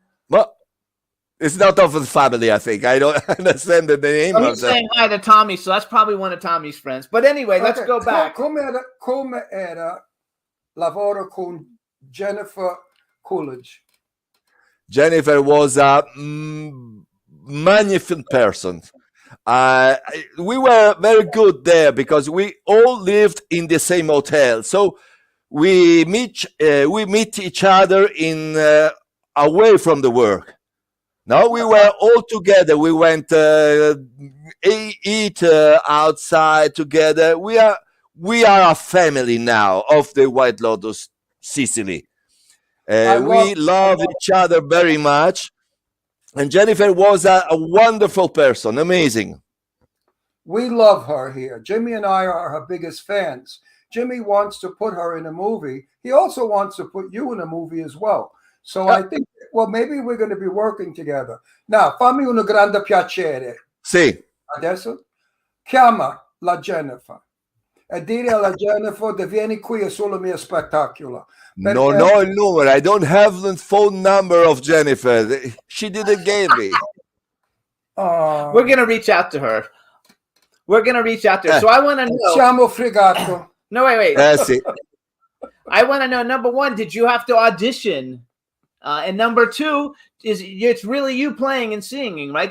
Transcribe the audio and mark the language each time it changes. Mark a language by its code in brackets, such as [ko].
[en] Well, it's not of the family, I think. I don't understand the name I'm of the... saying hi to Tommy, so that's probably one of Tommy's friends. But anyway, let's Ok, go back. [it] Come era lavoro con Jennifer Coolidge? [en] Jennifer was a magnificent person. We were very good there because we all lived in the same hotel. So we meet each other in away from the work. Now we were all together. We went eat outside together. We are a family now of the White Lotus Sicily. We love each other very much. And Jennifer was a wonderful person, amazing. We love her here. Jimmy and I are her biggest fans. Jimmy wants to put her in a movie. He also wants to put you in a movie as well. So I think, well, maybe we're going to be working together. Now, [it] fammi un grande piacere. Sì. Adesso chiama la Jennifer e dire alla Jennifer di vieni qui è solo mio spettacolo. Non ho il numero. [en] I don't have the phone number of Jennifer. She didn't give me. We're going to reach out to her. We're going to reach out to her. So I want to know. [it] Siamo fregato. [en] No, wait. [it] Sì. [en] I want to know, number one, did you have to audition? And number two, it's really you playing and singing, right?